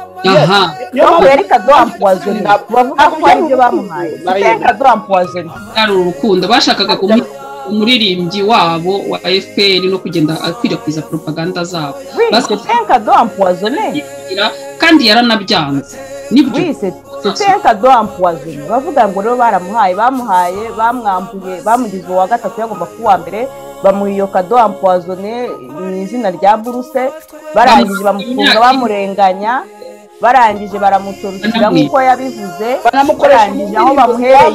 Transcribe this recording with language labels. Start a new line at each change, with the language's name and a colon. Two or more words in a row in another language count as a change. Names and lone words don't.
Kinyarwanda: Yo yari
French: kado ampoisonné,
Kinyarwanda: bavuga ko ari ibyo bamuhaye.
French: Kado ampoisonné
Kinyarwanda: ari urukundo bashakaga umuririmbyi wabo wa FPR no kugenda akwirakwiza propaganda zabo.
French: C'est kado ampoisonné
Kinyarwanda: kandi yaranabyanze.
French: Oui, c'est un cadeau empoisonné.
Kinyarwanda: Bavuga ngo rero bamuhaye bamwambuye, bamugize uwa gatatu yagomba kuwa mbere, bamuhiyo
French: cadeau empoisonné
Kinyarwanda: mu izina rya buruse. Barangije bamufunga bamurenganya, barangije baramutorukira nk'uko yabivuze, barangije aho bamuhereye